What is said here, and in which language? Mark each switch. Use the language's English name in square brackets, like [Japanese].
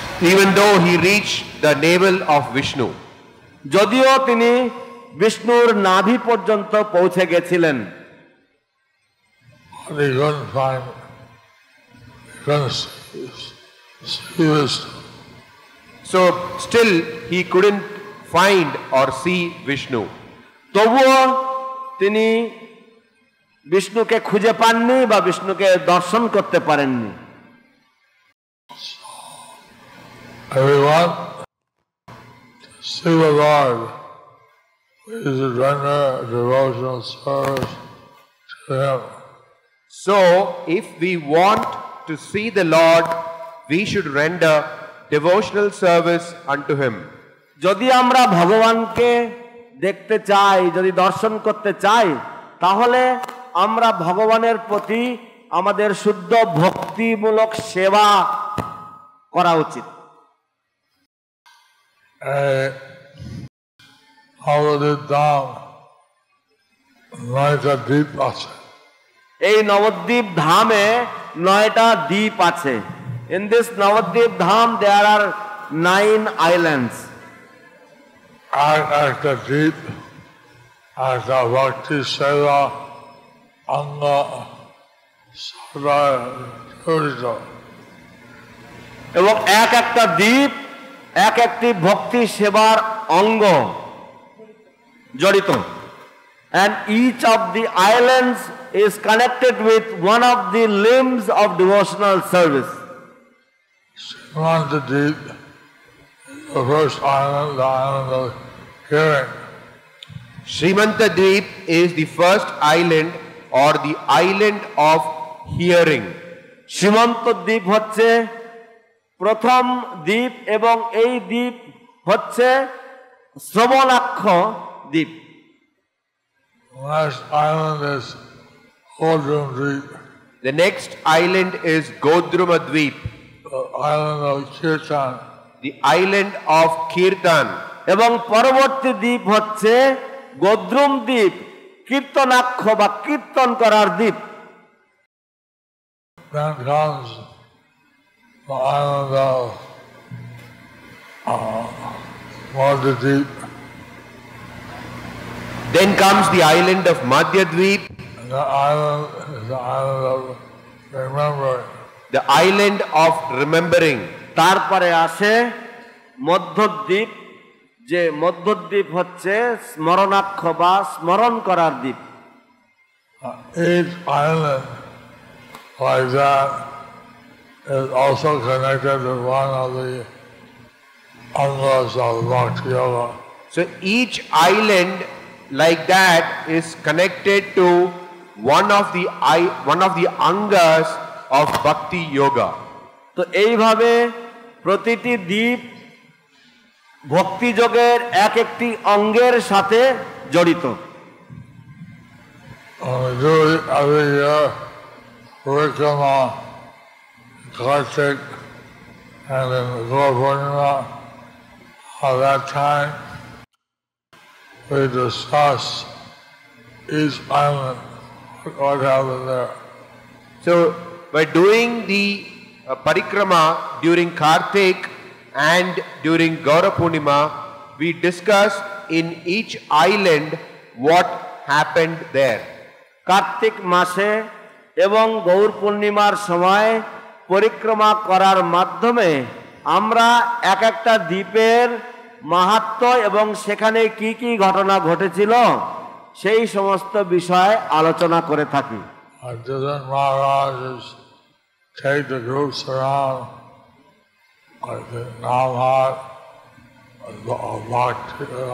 [English] even though he reached the navel of Vishnu. [Bangla] যদিও তিনি বিষ্ণুর নাভি পর্যন্ত পৌঁছে গেছিলেন, [English] but he couldn't find, he couldn't see Vishnu. So still he couldn't find or see Vishnu. [Bangla] তবুও তিনি বিষ্ণুকে খুঁজে পাননি বা বিষ্ণুকে দর্শন করতে পারেননি। [English] Everyone to see the Lord, we should render devotional service to Him. So if we want to see the Lord, we should render devotional service unto Him. [Bangla] যদি আমরা ভগবানকে দেখতে চাই, যদি দর্শন করতে চাই, তাহলে আমরা ভগবানের প্রতি আমাদের শুদ্ধ ভক্তিমূলক সেবা করা উচিত। Navadvip ধাম 9টা দ্বীপ আছে। এই নবদ্বীপ ধামে 9টা দ্বীপ আছে। [English] In this Navadvip Dham there are 9 islands. [Bangla] আর একটা দ্বীপ একটা ভক্তি সেবা অঙ্গ সদা জড়িত। এবং এক একটা দ্বীপ এক একটি ভক্তি সেবার অঙ্গ জড়িত। [English] And each of the islands is connected with one of the limbs of devotional service. Srimantadip, the first island, the island of hearing. Srimantadip is the first island or the island of hearing. [Bangla] সীমান্তদ্বীপ হচ্ছে প্রথম দ্বীপ এবং এই দ্বীপ হচ্ছে শ্রবণাক্ষ দ্বীপ। [English] Last island is Godrum Dweep. The next island is Godruma Dweep, The island of Kirtan. the island of Kirtan. [Bangla] এবং পরবর্তী দ্বীপ হচ্ছে গোদ্রুম দ্বীপ, কীর্তনাক্ষ বা কীর্তন করার দ্বীপ। [English] Then comes the island of Madhyadeep. Then comes the island of Madhya Dweep, And the island is the island of remembering. the island of remembering. [Bangla] তারপরে আসে মধ্যদ্বীপ, যে মধ্যদ্বীপ হচ্ছে স্মরণাক্ষ বা স্মরণ করার দ্বীপ। [English] Each island like that is also connected to one of the angas of Bhakti Yoga. So each island like that is connected to one of the angas of Bhakti Yoga. [Bangla] তো এইভাবে প্রতিটি দ্বীপ ভক্তি যোগের এক একটি অঙ্গের সাথে জড়িত। [English] We do it every year, Parikrama, Kartik, and in Gaur Purnima. At that time, we discuss each island, what happened there. So by doing the parikrama during Kartik and during Gaura Purnima, we discuss in each island what happened there. [Bangla] Kartik মাসে এবং গৌর পূর্ণিমার সময় পরিক্রমা করার মাধ্যমে আমরা এক একটা দ্বীপের মাহাত্ম্য এবং সেখানে কি কি ঘটনা ঘটেছিল সেই সমস্ত বিষয় আলোচনা করে থাকি। [English] Different Maharajas take the groups around, like the Navhat, Bhakti,